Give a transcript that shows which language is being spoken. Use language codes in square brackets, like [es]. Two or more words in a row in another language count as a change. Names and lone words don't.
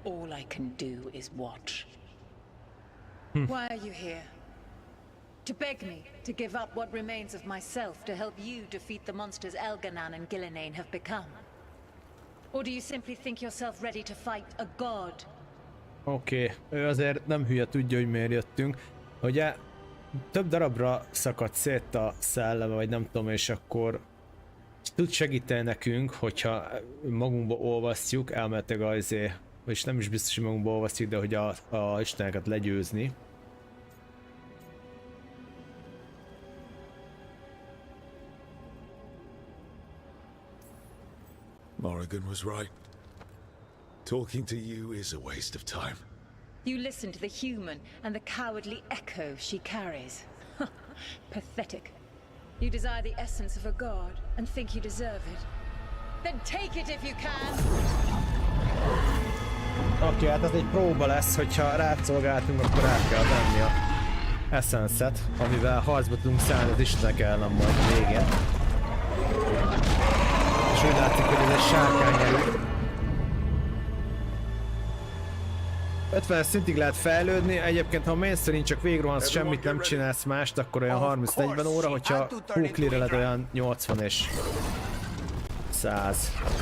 [en] All I can do is watch. Why are you here? To beg me to give up what remains of myself to help you defeat the monsters Elganan and Gillenane have become? Or do you simply think yourself ready to fight a god? [hu] Oké, ő azért nem hülye, tudja, hogy miért jöttünk. Ugye több darabra szakadt szét a szelleme, vagy nem tudom, és akkor tud segíteni nekünk, hogyha magunkba olvasztjuk, elméletileg és nem is biztos, hogy magunkba olvasztjuk, de hogy a isteneket legyőzni. [en] Morrigan was right. Talking to you is a waste of time. You listen to the human and the cowardly echo she carries. Pathetic. You desire the essence of a god and think you deserve it. Then take it if you can! [hu] Oké, hát ez egy próba lesz, hogyha rászolgáltunk, akkor rá kell venni a essence-et, amivel harcba tudunk szállni az istenek ellen majd végén. És úgy látszik, hogy ez egy sárkányerő. 50 szintig lehet fejlődni, egyébként ha mainstream csak végrohansz, semmit nem csinálsz mást, akkor olyan 30-40 óra, hogyha full clear-eled olyan 80 és 100.